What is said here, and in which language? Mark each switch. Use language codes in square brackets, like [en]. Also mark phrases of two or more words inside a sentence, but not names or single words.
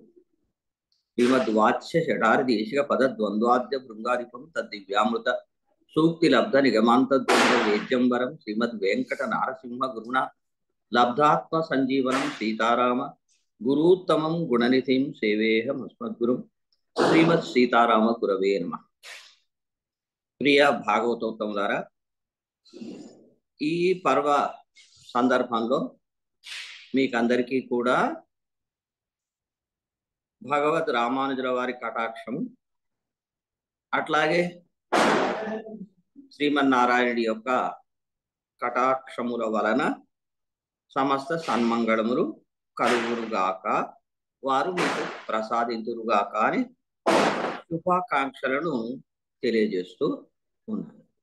[sa] श्रीमद्वात्स्य षडार्देशिक पदद्वन्द्वाद्य भृंगादिपं तद्दिव्यामृत सूक्ति लब्ध निगमान्तद्वन्द्व वेद्यंबरं श्रीमद्वेंकट नारसिंह गुरुणा लब्धात्म संजीवनं सीताराम गुरुत्तमं गुणनिधिं सेवेहम् अस्मद्गुरुं श्रीमत् सीताराम गुरवे नमः। [te] ప్రియ భాగవతోత్తములారా, ఈ పర్వ సందర్భంలో మీకందరికీ కూడా భగవద్ రామానుజుల వారి కటాక్షం, అట్లాగే శ్రీమన్నారాయణుడి యొక్క కటాక్షముల వలన సమస్త సన్మంగళములు కలుగురుగాక, వారు మీకు ప్రసాదించురుగాక అని శుభాకాంక్షలను తెలియజేస్తూ ఉన్నాను.